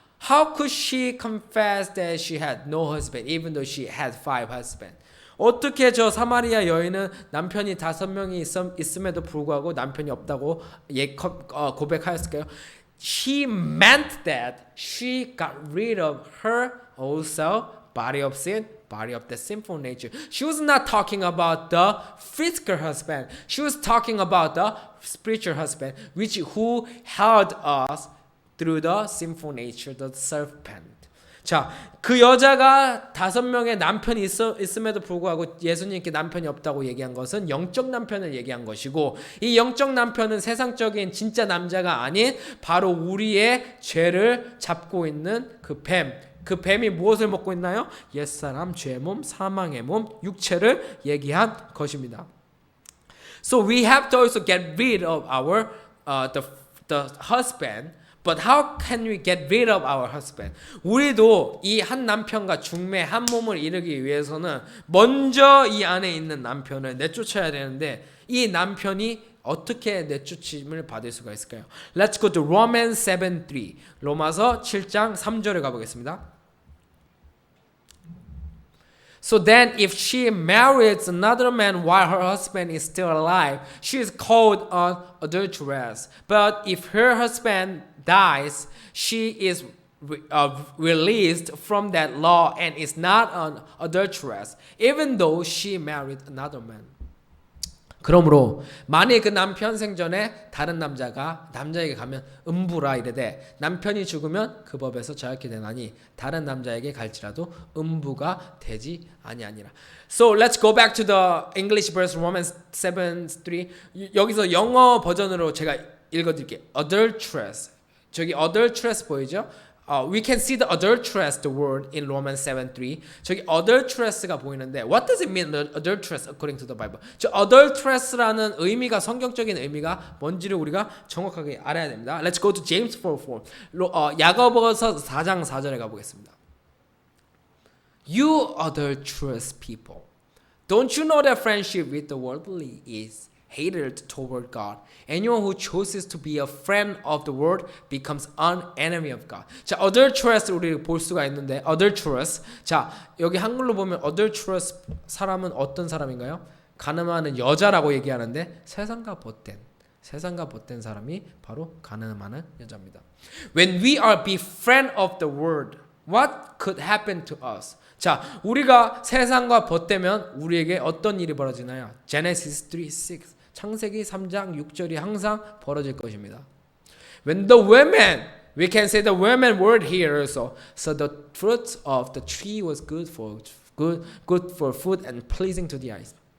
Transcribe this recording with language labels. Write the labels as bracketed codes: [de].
[en] How could she confess that she had no husband even though she had 5 husbands? [ko] 어떻게 저 사마리아 여인은 남편이 5명이 있음에도 불구하고 남편이 없다고 고백하였을까요? [en] She meant that she got rid of her also body of sin, body of the sinful nature. She was not talking about the physical husband. She was talking about the spiritual husband, who held us through the sinful nature, the serpent. [ko] 자, 그 여자가 5명의 남편이 있음에도 불구하고 예수님께 남편이 없다고 얘기한 것은 영적 남편을 얘기한 것이고 이 영적 남편은 세상적인 진짜 남자가 아닌 바로 우리의 죄를 잡고 있는 그 뱀이 무엇을 먹고 있나요? 옛사람, 죄몸, 사망의 몸, 육체를 얘기한 것입니다. [en] So we have to also get rid of our the husband. But how can we get rid of our husband? [ko] 우리도 이 한 남편과 중매 한 몸을 이루기 위해서는 먼저 이 안에 있는 남편을 내쫓아야 되는데 이 남편이 어떻게 내쫓임을 받을 수가 있을까요? [en] Let's go to Romans 7:3. [ko] 로마서 7장 3절에 가보겠습니다. [en] So then if she marries another man while her husband is still alive, she is called an adulteress. But if her husband dies, she is released from that law and is not an adulteress, even though she married another man. [ko] 그러므로 만일 그 남편 생전에 다른 남자에게 가면 음부라 이르되 남편이 죽으면 그 법에서 자유케 되나니 다른 남자에게 갈지라도 음부가 되지 아니하니라. [en] So let's go back to the English verse Romans 7:3. [ko] 여기서 영어 버전으로 제가 읽어드릴게요. Adulteress. 저기 adulteress 보이죠? [en] We can see the adulteress, the word in Romans 7:3. [ko] 저기 adulteress가 보이는데, [en] what does it mean, adulteress, according to the Bible? [ko] 저 adulteress라는 의미가 성경적인 의미가 뭔지를 우리가 정확하게 알아야 됩니다. [en] Let's go to James 4:4. [ko] 야고보서 4장 4절에 가보겠습니다. [en] You adulterous people, don't you know that friendship with the worldly is hated toward God? Anyone who chooses to be a friend of the world becomes an enemy of God. [ko] 자, adulteress 우리 볼 수가 있는데 adulteress. 자, 여기 한글로 보면 adulteress 사람은 어떤 사람인가요? 간음하는 여자라고 얘기하는데 세상과 벗된 사람이 바로 간음하는 여자입니다. [en] When we are befriend of the world, what could happen to us? [ko] 자, 우리가 세상과 벗되면 우리에게 어떤 일이 벌어지나요? Genesis 3:6. 창세기 3장 6절이 항상 벌어질 것입니다. [en] When the women, we can say the women word here also. So the fruit of the tree was good for food and pleasing to the eyes.